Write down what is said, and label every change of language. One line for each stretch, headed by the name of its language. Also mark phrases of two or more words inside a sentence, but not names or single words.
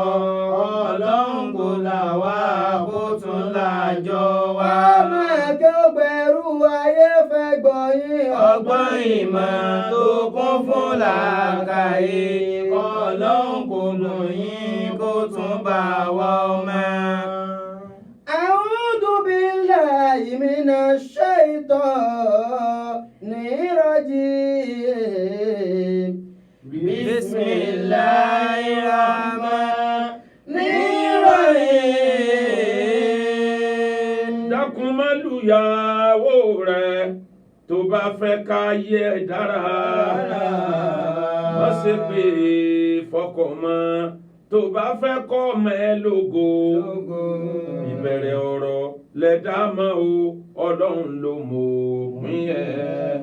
Yoruba: Ọlọ́run kò là wá kó tún làjọ wá. Ọmọ ẹ̀kẹ́ ògbẹ̀rú ayé fẹ́ gbọ́yìn. Ọgbọ́n ìmọ̀ tó kún fún làákàyè. Ọlọ́run kò lóyìn kó tún bá wa ọmọ.
Arabic: أعوذ بالله من الشيطان الرجيم. بسم الله الرحمن الرحيم.
Yoruba: Dákun má lùyàwó rẹ̀ tó bá fẹ́ ká yẹ dára. Má ṣe pé fọkọ mọ́ tó bá fẹ́ kọ́ ọmọ ẹ lógo. Ìbẹ̀rẹ̀ ọ̀rọ̀ lẹ̀dá mọ́ o, Ọlọ́run ló mọ̀ òpin ẹ̀.